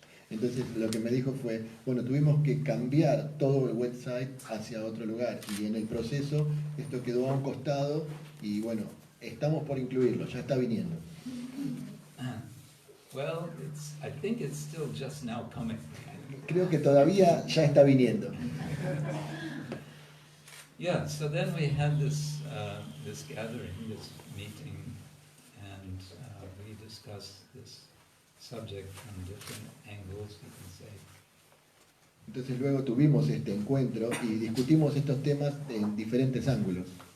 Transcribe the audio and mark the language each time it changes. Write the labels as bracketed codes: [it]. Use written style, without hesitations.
[es] Entonces lo que me dijo fue, bueno, tuvimos que cambiar todo el website hacia otro lugar y en el proceso esto quedó a un costado y bueno, estamos por incluirlo, ya está viniendo. [en] Well, I think it's still just now coming. [es] Creo que todavía ya está viniendo. [en] Yeah, so then we had this gathering, this meeting, and we discussed this subject from different angles, you can say. [es] Entonces luego tuvimos este encuentro y discutimos estos temas en diferentes ángulos.